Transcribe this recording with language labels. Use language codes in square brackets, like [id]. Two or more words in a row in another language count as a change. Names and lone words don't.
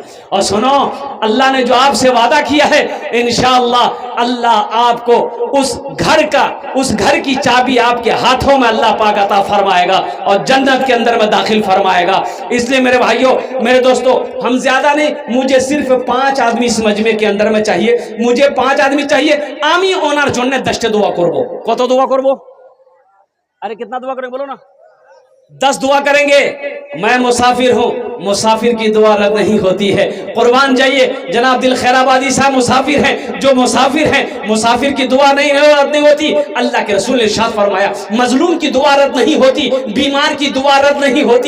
[ur] اور سنو، اللہ نے جو آپ سے وعدہ کیا ہے، انشاءاللہ اللہ آپ کو اس گھر کی چابی آپ کے ہاتھوں میں اللہ پاک عطا فرمائے گا اور جنت کے اندر میں داخل فرمائے گا۔ اس لیے میرے بھائیوں، میرے دوستوں، ہم زیادہ نہیں، مجھے صرف 5 آدمی اس مجمع کے اندر میں چاہیے، مجھے 5 آدمی چاہیے، [bn] আমি ওনার জন্য 10টা দোয়া করব। কত দোয়া করব? [ur] ارے کتنا دعا کریں، بولو نا، 10 دعا کریں گے۔ میں مسافر ہوں، مسافر کی دعا رد نہیں ہوتی ہے۔ قربان جائیے، جناب دل خیر آبادی صاحب مسافر ہیں، جو مسافر ہیں مسافر کی دعا رد نہیں ہوتی۔ اللہ کے رسول نے ارشاد فرمایا مظلوم کی دعا رد نہیں ہوتی، بیمار کی دعا رد نہیں ہوتی۔